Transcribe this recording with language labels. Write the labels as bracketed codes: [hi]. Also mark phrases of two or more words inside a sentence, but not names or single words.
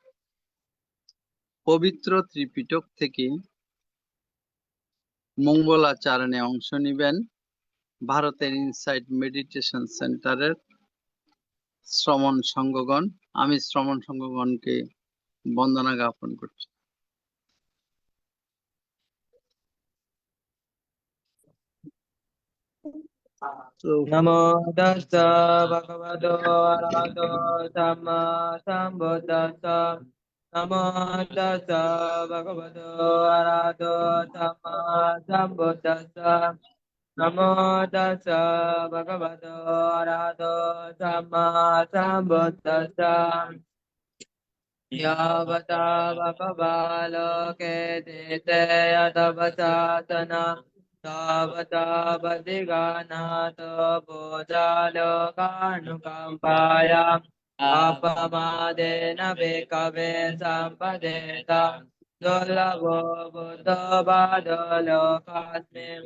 [bn] পবিত্র ত্রিপিটক থেকে মঙ্গলাচরণে অংশ নেবেন ভারতের ইনসাইট মেডিটেশন সেন্টারের শ্রমণ সংঘগণ। আমি শ্রমণ সংঘগণকে বন্দনা জ্ঞাপন করছি। [pi] নমো তাস্সা ভগবতো আরহতো সাম্মা সম্বুদ্ধাস্সা। নমো তাস্সা ভগবতো আরহতো সাম্মা সম্বুদ্ধাস্সা। নমো তাস্সা ভগবতো আরহতো সাম্মা সম্বুদ্ধাস্সা। यावता भगवालोके तीते तपसासना तावता बधिगानातो भूजालोकानुकम्पाया अपमादेन भिक्खवे सम्पदेता दुर्लभो बुद्धो बाधो लोकास्मिन्